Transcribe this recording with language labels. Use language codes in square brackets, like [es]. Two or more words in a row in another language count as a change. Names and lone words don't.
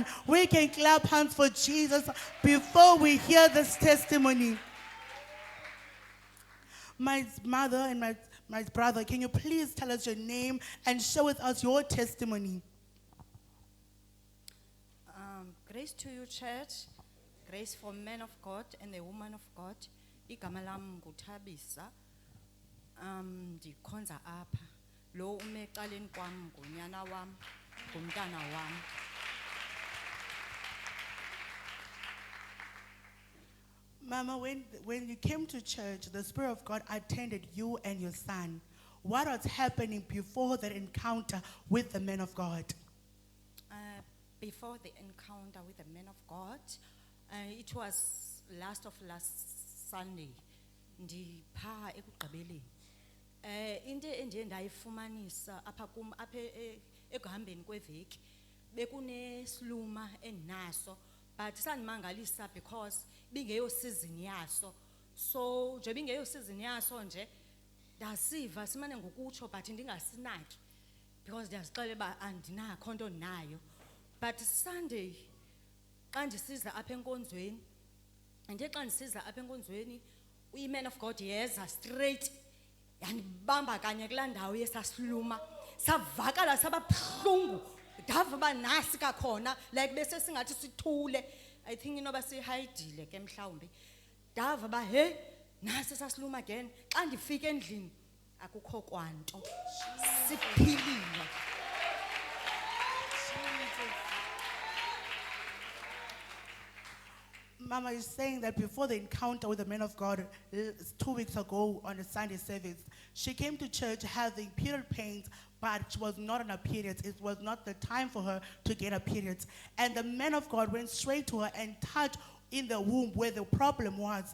[en] We can clap hands for Jesus before we hear this testimony. My mother and my brother, can you please tell us your name and share with us your testimony? Grace to you, church. Grace for men of God and the woman of God. [xh] Igama lam nguThabisa. Ndikhonza apha. Lo ume ecaleni kwam ngunyana wam, ngumntana wam. [en] Mama, when you came to church, the Spirit of God attended you and your son. What was happening before that encounter with the man of God? Before the encounter with the man of God, it was last Sunday. [xh] Ndipha ekugqibeleni. Into endiye ndayifumanisa apha kum apha ekuhambeni kweveki bekunesiluma endinaso, but sandimangalisa because bingeyo season yaso. So nje bingeyo season yaso nje ndasiva simane ngokutsho but ndingasinaki because ndiyazixelela uba andinakho nto nayo. But Sunday xa ndisiza apha enkonzweni, ndiye xa ndisiza apha enkonzweni uyi- [en] man of God [xh] yeza straight yandibamba kanye kulaa ndawo yesasiluma, savakala sababuhlungu, ndava uba nasi kakhona like bese singathi sithule. [en] I think [xh] inoba sihayidile ke mhlawumbi. Ndava uba he nasi sasiluma again. Xa ndifika endlini akukho kwanto, siphilile. [en] Mama is saying that before the encounter with the man of God 2 weeks ago on a Sunday service, she came to church having period pains, but she was not on a period. It was not the time for her to get a period. And the man of God went straight to her and touched in the womb where the problem was.